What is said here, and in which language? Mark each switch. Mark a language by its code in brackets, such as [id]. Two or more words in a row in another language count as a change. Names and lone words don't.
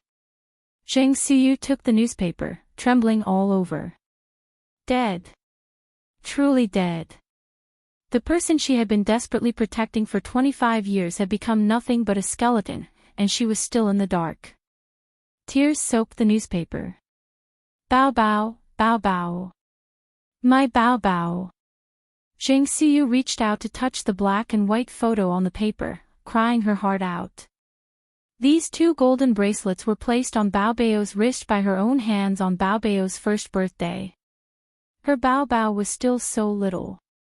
[en] Zhang Xiyu took the newspaper, trembling all over. Dead. Truly dead. The person she had been desperately protecting for 25 years had become nothing but a skeleton, and she was still in the dark. Tears soaked the newspaper. Bao bao, bao bao. My bao bao. Zhang Xiyu reached out to touch the black and white photo on the paper, crying her heart out. These 2 golden bracelets were placed on Bao Bao's wrist by her own hands on Bao Bao's first birthday. Her Bao Bao was still so little.